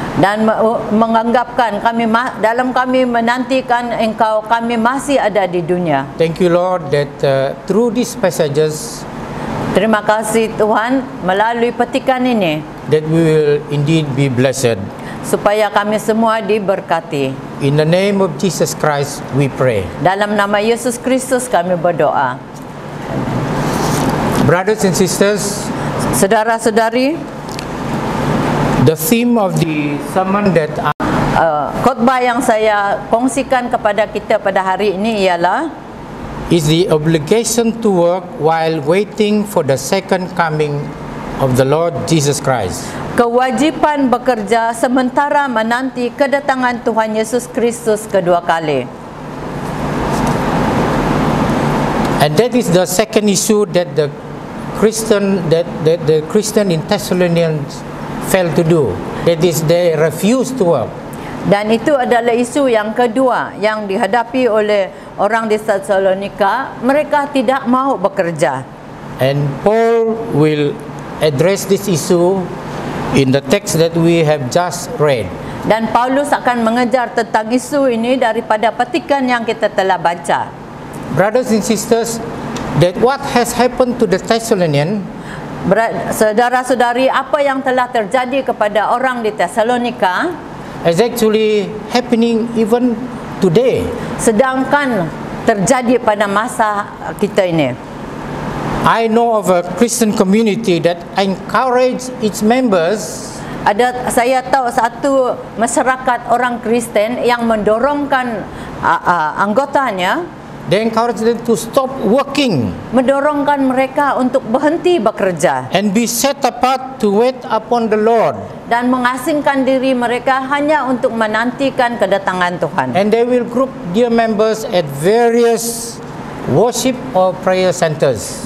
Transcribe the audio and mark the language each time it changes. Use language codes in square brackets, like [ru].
[ms] Dan menganggapkan kami dalam kami menantikan Engkau, kami masih ada di dunia. [en] Thank you, Lord, that through these passages, [ms] Terima kasih Tuhan, melalui petikan ini, [en] that we will indeed be blessed. [ms] supaya kami semua diberkati. [en] In the name of Jesus Christ, we pray. [ms] Dalam nama Yesus Kristus kami berdoa. [en] Brothers and sisters, [ms] Saudara-saudari, [en] the theme of the sermon that [ms] khotbah yang saya kongsikan kepada kita pada hari ini ialah [en] is the obligation to work while waiting for the second coming of the Lord Jesus Christ. [ms] kewajipan bekerja sementara menanti kedatangan Tuhan Yesus Kristus kedua kali. [en] And that is the second issue that the Christian in Thessalonians failed to do. That is, they refused to work. [ms] Dan itu adalah isu yang kedua yang dihadapi oleh orang di Tesalonika. Mereka tidak mau bekerja. [en] And Paul will address this issue in the text that we have just read. [ms] Dan Paulus akan mengejar tentang isu ini daripada petikan yang kita telah baca. [en] Brothers and sisters, that what has happened to the Thessalonians [ms] Saudara-saudari, apa yang telah terjadi kepada orang di Tesalonika [en] is actually happening even today. [ms] sedangkan terjadi pada masa kita ini. [en] I know of a Christian community that encourage its members [ms] Saya tahu satu masyarakat orang Kristen yang mendorongkan anggotanya, [en] they encourage them to stop working [ms] mendorongkan mereka untuk berhenti bekerja [en] and be set apart to wait upon the Lord. [ms] dan mengasingkan diri mereka hanya untuk menantikan kedatangan Tuhan. [en] And they will group their members at various worship or prayer centers.